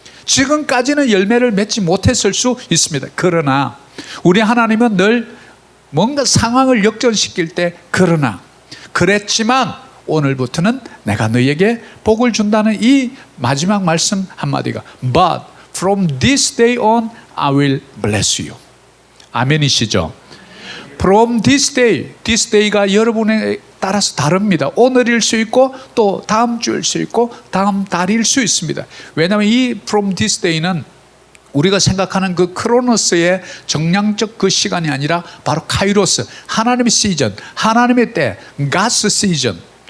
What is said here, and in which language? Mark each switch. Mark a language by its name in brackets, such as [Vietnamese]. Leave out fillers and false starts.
[Korean] 지금까지는 열매를 맺지 못했을 수 있습니다. 그러나 우리 하나님은 늘 뭔가 상황을 역전시킬 때 그러나, 그랬지만 오늘부터는 내가 너희에게 복을 준다는 이 마지막 말씀 한마디가 [English] But from this day on I will bless you. [Korean] 아멘이시죠? [English] From this day, this day가 [Korean] 여러분에 따라서 다릅니다. 오늘일 수 있고 또 다음 주일 수 있고 다음 달일 수 있습니다. 왜냐하면 이 [English] from this day [Korean] 는 우리가 생각하는 그 크로노스의 정량적 그 시간이 아니라 바로 카이로스, 하나님의 시즌, 하나님의 때, [English] God's season,